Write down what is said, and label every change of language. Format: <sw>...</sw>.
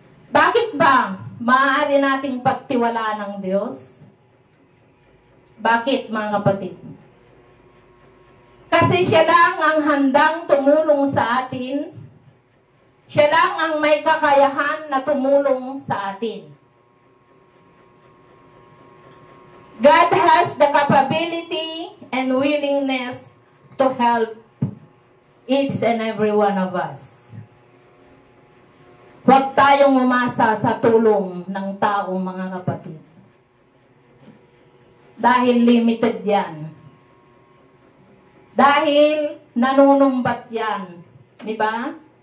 <tl>Bakit ba maaari nating pagtiwalaan ng Diyos? Bakit mga kapatid? Kasi siya lang ang handang tumulong sa atin. Siya lang ang may kakayahan na tumulong sa atin.</tl> <en>God has the capability and willingness to help Each and every one of us.</en> <tl>Huwag tayong umasa sa tulong ng taong mga kapatid. Dahil limited yan. Dahil nanunumbat yan. Di ba?</tl>